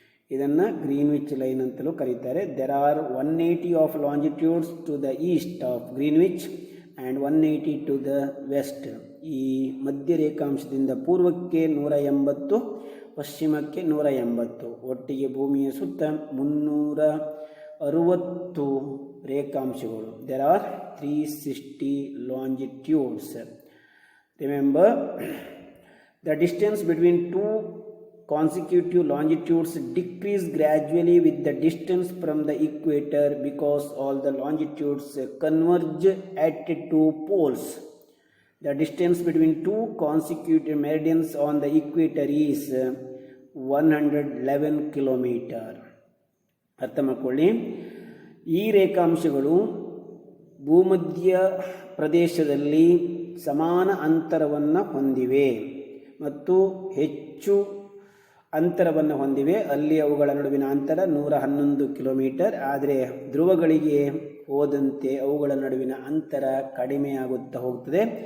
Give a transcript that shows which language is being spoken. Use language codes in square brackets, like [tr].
[kn] ಇದನ್ನು Greenwich line ಅಂತಲೂ ಕರೀತಾರೆ. [en] There are 180 of longitudes to the east of Greenwich and 180 to the west. [kn] ಈ ಮಧ್ಯ ರೇಖಾಂಶದಿಂದ ಪೂರ್ವಕ್ಕೆ 180, ಪಶ್ಚಿಮಕ್ಕೆ 180, ಒಟ್ಟಿಗೆ ಭೂಮಿಯ ಸುತ್ತ 360 ರೇಖಾಂಶಗಳು. [en] There are 360 longitudes. Remember, the distance between 2 consecutive longitudes decrease gradually with the distance from the equator because all the longitudes converge at 2 poles. The distance between 2 consecutive meridians on the equator is 111 kilometer. [kn] ಅರ್ಥ ಮಾಡ್ಕೊಳ್ಳಿ, ಈ ರೇಖಾಂಶಗಳು ಭೂಮಧ್ಯ ಪ್ರದೇಶದಲ್ಲಿ ಸಮಾನ ಅಂತರವನ್ನು ಹೊಂದಿವೆ ಮತ್ತು ಹೆಚ್ಚು ಅಂತರವನ್ನು ಹೊಂದಿವೆ. ಅಲ್ಲಿ ಅವುಗಳ ನಡುವಿನ ಅಂತರ 111 ಕಿಲೋಮೀಟರ್. ಆದರೆ ಧ್ರುವಗಳಿಗೆ ಹೋದಂತೆ ಅವುಗಳ ನಡುವಿನ ಅಂತರ ಕಡಿಮೆಯಾಗುತ್ತಾ ಹೋಗ್ತದೆ.